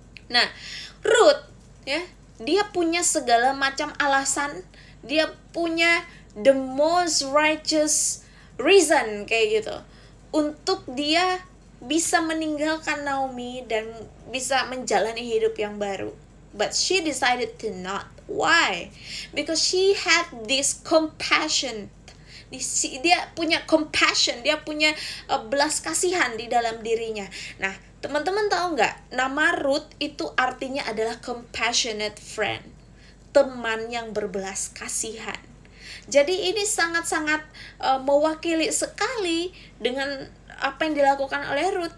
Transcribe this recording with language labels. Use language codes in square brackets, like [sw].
[id] Nah, Ruth ya, dia punya segala macam alasan, dia punya [en] the most righteous reason [id] kayak gitu untuk dia bisa meninggalkan Naomi dan bisa menjalani hidup yang baru. [en] But she decided to not. Why? Because she had this compassion. [id] Dia punya compassion, dia punya belas kasihan di dalam dirinya. Nah, teman-teman tahu nggak? Nama Ruth itu artinya adalah [en] compassionate friend, [id] teman yang berbelas kasihan. Jadi ini sangat-sangat mewakili sekali dengan apa yang dilakukan oleh Ruth.